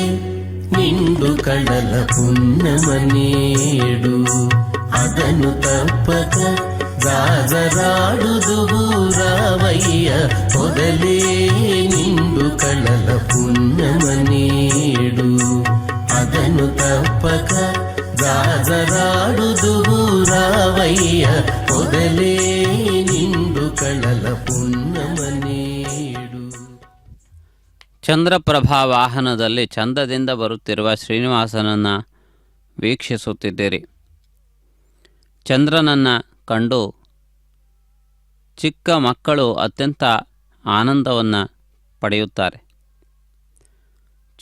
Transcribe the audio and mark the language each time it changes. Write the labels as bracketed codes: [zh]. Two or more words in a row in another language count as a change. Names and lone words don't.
[te] నిండు కళల పున్నమనేడు అదను తప్పక జాజరాడు దూరావయ్య పొదలే నిండు కళల పున్నమనేడు అదను తప్పక జాజరాడు దూరావయ్య పొదలే నిండు కళల పున్నమనేడు. [kn] ಚಂದ್ರಪ್ರಭಾ ವಾಹನದಲ್ಲಿ ಚಂದದಿಂದ ಬರುತ್ತಿರುವ ಶ್ರೀನಿವಾಸನನ್ನು ವೀಕ್ಷಿಸುತ್ತಿದ್ದೀರಿ. ಚಂದ್ರನನ್ನು ಕಂಡು ಚಿಕ್ಕ ಮಕ್ಕಳು ಅತ್ಯಂತ ಆನಂದವನ್ನು ಪಡೆಯುತ್ತಾರೆ.